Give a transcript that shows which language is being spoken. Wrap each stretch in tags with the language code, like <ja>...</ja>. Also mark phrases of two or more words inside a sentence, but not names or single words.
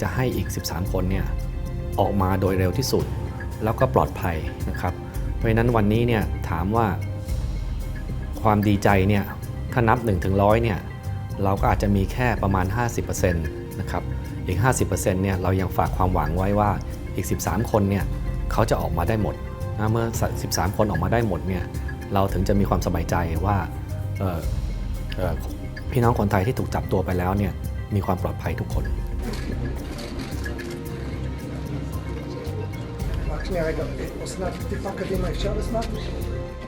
<th>จะให้อีก13คนเนี่ยออกมาโดยเร็วที่สุดแล้วก็ปลอดภัยนะครับเพราะฉะนั้นวันนี้เนี่ยถามว่าความดีใจเนี่ยถ้านับ1 ถึง 100เนี่ยเราก็อาจจะมีแค่ประมาณ 50% นะครับอีก 50% เนี่ยเรายังฝากความหวังไว้ว่าอีก13คนเนี่ยเขาจะออกมาได้หมดนะเมื่อ13คนออกมาได้หมดเนี่ยเราถึงจะมีความสบายใจว่าพี่น้องคนไทยที่ถูกจับตัวไปแล้วเนี่ยมีความปลอดภัยทุกคน</th> <he>רק שנייה רגע, אסנת טיפה קדימה אפשר אסנת?</he>